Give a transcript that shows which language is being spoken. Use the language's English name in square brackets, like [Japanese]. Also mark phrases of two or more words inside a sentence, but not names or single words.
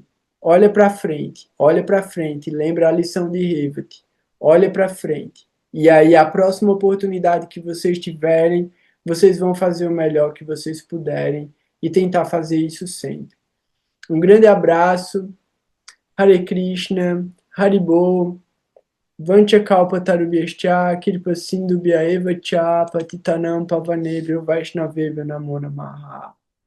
[Portuguese] Olha para frente, lembra a lição de Revet. Olha para frente. E aí, a próxima oportunidade que vocês tiverem, vocês vão fazer o melhor que vocês puderem e tentar fazer isso sempre. Um grande abraço. [Sanskrit] हरे कृष्ण, हरिबो, वाञ्छाकल्प तरुभ्यश्च, कृपा सिन्धु भ्य एव च, पतितानां पावनेभ्यो वैष्णवेभ्यो नमो नमः.